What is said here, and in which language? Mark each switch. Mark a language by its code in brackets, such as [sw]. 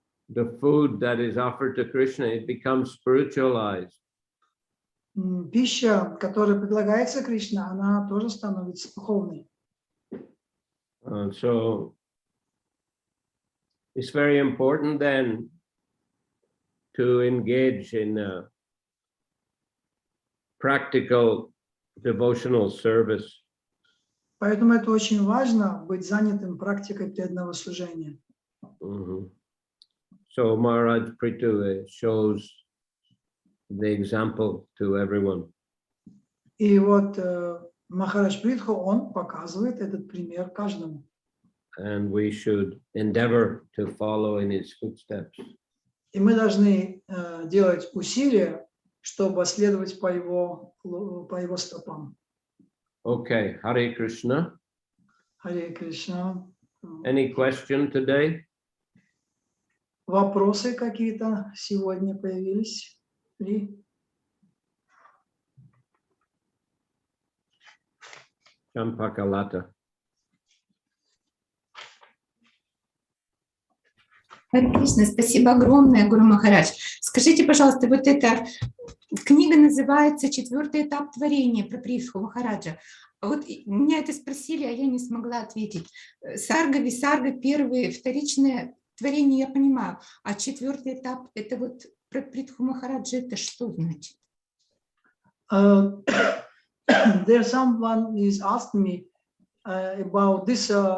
[en] The food that is offered to Krishna, it becomes spiritualized. [ru] Пища, которая предлагается Кришне, она тоже становится духовной. [en] So it's very important then to engage in practical devotional service. [ru] Поэтому это очень важно, быть занятым практикой преданного служения. [en] So Maharaj Prithu shows the example to everyone. [ru] И вот Махарадж Притху, он показывает этот пример каждому. [en] And we should endeavor to follow in his footsteps. [ru] И мы должны делать усилия, чтобы следовать по его стопам. [en] Okay, Hare Krishna. [ru] Харе Кришна. [en] Any question today? [ru] Вопросы какие-то сегодня появились? [en] Champakalata. [ru] Харе Кришна, спасибо огромное, Гуру Махарадж. Скажите, пожалуйста, вот эта книга называется «Четвертый этап творения» про Прабху Махараджа. Вот меня это спросили, а я не смогла ответить. Сарга, висарга, первые, вторичное творение я понимаю, а четвертый этап, это вот про Прабху Махараджа, это что значит? [en] There someone is asking me about this.